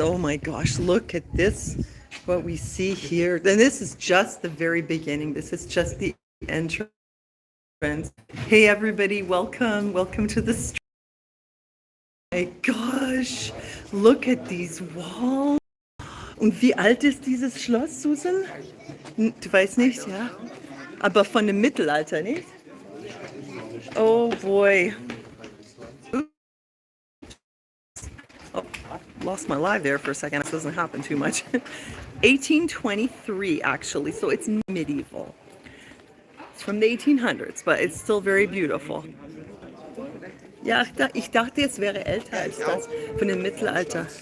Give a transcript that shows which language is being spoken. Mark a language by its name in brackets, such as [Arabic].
[English] Oh my gosh, look at this, what we see here. And this is just the very beginning. This is just the entrance. Hey everybody, welcome to the street. My gosh, look at these walls. [German] Und wie alt ist dieses Schloss, Susan? Du weißt nicht, ja? Aber von dem Mittelalter, nicht? [English] Oh boy. Oh, lost my live there for a second. This doesn't happen too much. 1823 actually, so it's medieval. It's from the 1800s, but it's still very beautiful. [German] Ja, ich dachte, es wäre älter als das von dem Mittelalter.